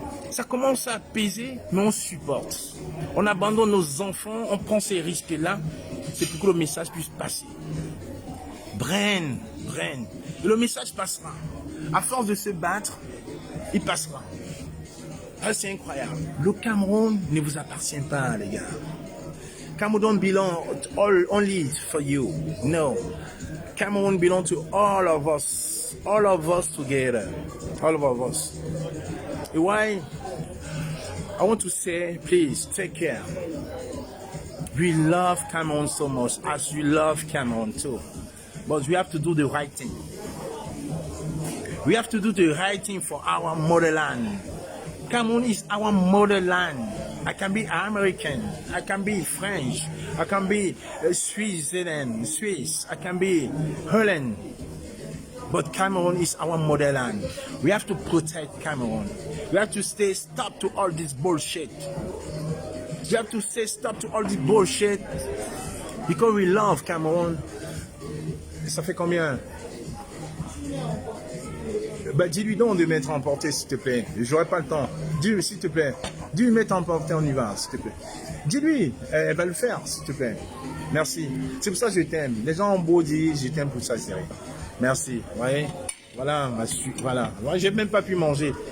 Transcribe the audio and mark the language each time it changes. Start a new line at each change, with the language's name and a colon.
French: Ça commence à peser, mais on supporte. On abandonne nos enfants, on prend ces risques-là. C'est pour que le message puisse passer. Brain. Et le message passera. À force de se battre, il passera. Ah, c'est incroyable. Le Cameroun ne vous appartient pas, les gars.
English: Cameroun belong only for you. No. Cameroun belong to all of us. All of us together. All of us. And why? I want to say, please, take care. We love Cameroun so much, as you love Cameroun too. But we have to do the right thing. We have to do the right thing for our motherland. Cameroon is our motherland. I can be American. I can be French. I can be Swiss. I can be Holland. But Cameroon is our motherland. We have to protect Cameroon. We have to say stop to all this bullshit. We have to say stop to all this bullshit because we love Cameroon.
French: Ça fait combien? Bah, dis-lui donc de mettre en portée, s'il te plaît. J'aurai pas le temps. Dis-lui, s'il te plaît. Dis-lui mettre en portée, on y va, s'il te plaît. Dis-lui, elle va le faire, s'il te plaît. Merci. C'est pour ça que je t'aime. Les gens ont beau dire, je t'aime pour ça, chérie. Merci. Vous voyez? Voilà, voilà. J'ai même pas pu manger.